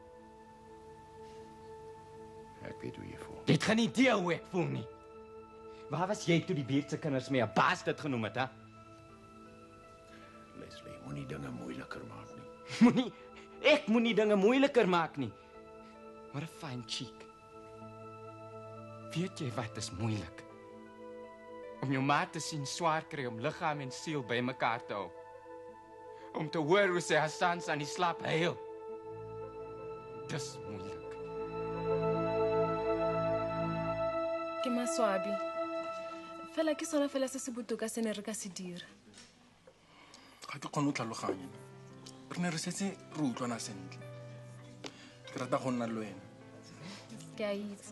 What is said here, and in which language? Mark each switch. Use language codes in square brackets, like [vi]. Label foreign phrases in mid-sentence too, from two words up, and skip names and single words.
[af] Ek weet hoe jy voel. Jy het geen idee hoe ek voel nie. Waar was jy toe die buurtse kinders my 'n bastard genoem het, hè? Leslie, moenie dinge moeiliker maak nie. Ek moenie dinge moeiliker maak nie. [en] What a fine cheek. [af] Weet jy wat is moeilik? Om jou maat te sien swaar kry om liggaam en siel by mekaar te hou. Om te hoor hoe sy Hassans aan die slaap huil. Dis moeilik. [tn] Ke maswabi. Fela ke sona fela se se botoka se ne re ka se dira. Ga ke kgone go tlhaloganya. Re ne re setse re utlwana sentle. Ke rata go nna le wena. Ke a itse.